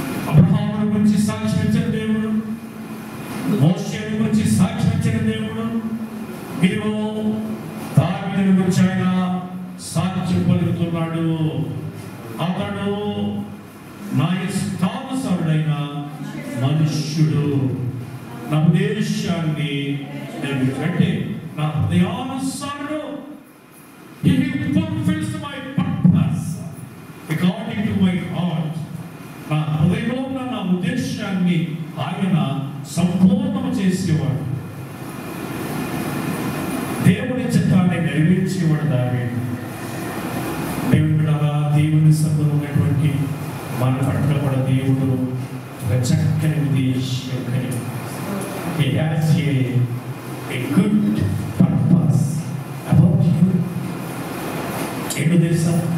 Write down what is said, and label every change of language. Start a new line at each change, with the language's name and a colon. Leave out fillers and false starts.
Telugu: అబ్రహాముని గురించి సాక్ష్యం ఇచ్చిన దేవుడు, మోషేని గురించి సాక్ష్యం ఇచ్చిన దేవుడు, ఇదిగో దావీదుని గురించి ఆయన సాక్ష్యం పలుకుతున్నాడు. అతడు నా ఇష్టానుసారుడైన మనుష్యుడు, నా ఉద్దేశాన్ని అంటే నా హృదయానుసారుడు.
English: He fulfills my purpose according to my heart.
Telugu: నా హృదయంలో నా ఉద్దేశాన్ని ఆయన సంపూర్ణం చేసేవాడు. దేవుని చిత్తాన్ని నెరవేర్చేవాడు దావీదు. దేవుని సభలో ఉన్నటువంటి మన పట్ల కూడా దేవుడు ఒక చక్కని ఉద్దేశం కలిగి
English: He has a good purpose about you.
Telugu: ఏంటో తెలుసా?